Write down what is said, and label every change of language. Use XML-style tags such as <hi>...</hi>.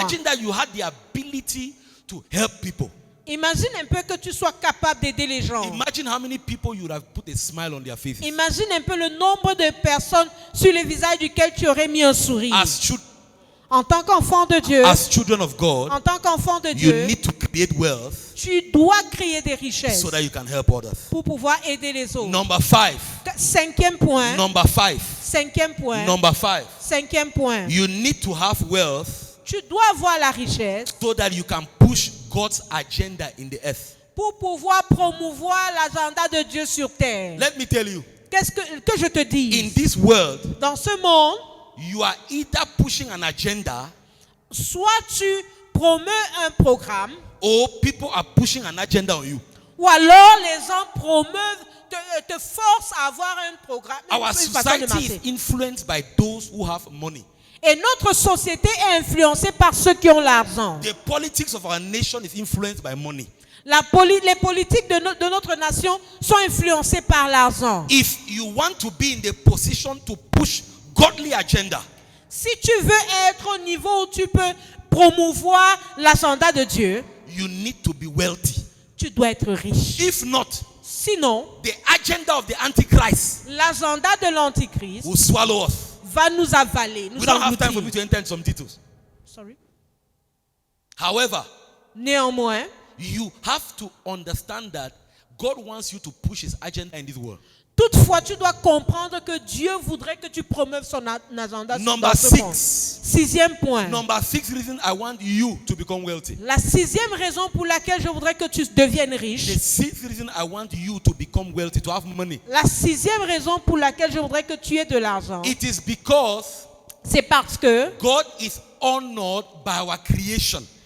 <en>Imagine that you had the ability to help people.</en> <fr>Imagine un peu que tu sois capable d'aider les gens.</fr> <en>Imagine how many people you would have put a smile on their faces.</en> <fr>Imagine un peu le nombre de personnes sur les visages duquel tu aurais mis un sourire. En tant qu'enfant de Dieu,</fr> <en>As children of God,</en> <fr>en tant qu'enfant de</fr> <en>you</en> <fr>Dieu,</fr> <en>need to create wealth</en> <fr>tu dois créer des richesses</fr> <en>so that you can help others.</en> <fr>pour pouvoir aider les autres.</fr> <en>Number 5.</en> <fr>Cinquième point.</fr> <en>Number 5.</en> <fr>Cinquième point.</fr> <en>Number 5.</en> <fr>Cinquième point.</fr> <en>You need to have wealth</en> <fr>Tu dois avoir la richesse</fr> <en>so that you can push God's agenda in the earth.</en> <fr>pour pouvoir promouvoir l'agenda de Dieu sur terre.</fr> <en>Let me tell you,</en> <fr>Qu'est-ce que je te dis?</fr> <en>in this world,</en> <fr>Dans ce monde,</fr> <en>you are either pushing an agenda</en> <fr>soit tu promeux un programme,</fr> <en>or people are pushing an agenda on you.</en> <fr>ou alors les gens promeuvent, te forcent à avoir un programme.</fr> <en>Our</en> <fr>une façon de</fr> <en>society is</en> <fr>marcher.</fr> <en>influenced by those who have money.</en> <fr>Et notre société est influencée par ceux qui ont l'argent.</fr> <en>The politics of our nation is influenced by money.</en> <fr>Les politiques de notre nation sont influencées par l'argent.</fr> <en>If you want to be in the position to push godly agenda,</en> <fr>Si tu veux être au niveau où tu peux promouvoir l'agenda de Dieu,</fr> <en>you need to be wealthy.</en> <fr>tu dois être riche.</fr> <en>If not,</en> <fr>Sinon,</fr> <en>the agenda of the Antichrist</en> <fr>l'agenda de l'Antichrist</fr> <en>will swallow us.</en> <fr>va nous avaler, nous</fr> <en>We don't have time for me</en> <fr>engloutir.</fr> <en>to enter into some details. Sorry. However,</en> <fr>Néanmoins,</fr> <en>you have to understand that God wants you to push his agenda in this world.</en> <fr>Toutefois, tu dois comprendre que Dieu voudrait que tu promeuves son agenda</fr> <en>Number</en> <fr>dans ce monde.</fr> <en>6.</en> <fr>Sixième point.</fr> <en>Number 6 reason I want you to become wealthy.</en> <fr>La sixième raison pour laquelle je voudrais que tu deviennes riche.</fr> <en>The 6th reason I want you to become wealthy, to have money.</en> <fr>La sixième raison pour laquelle je voudrais que tu aies de l'argent.</fr> <en>It is because</en> <fr>C'est parce que</fr> <en>God is honored by our creation.</en>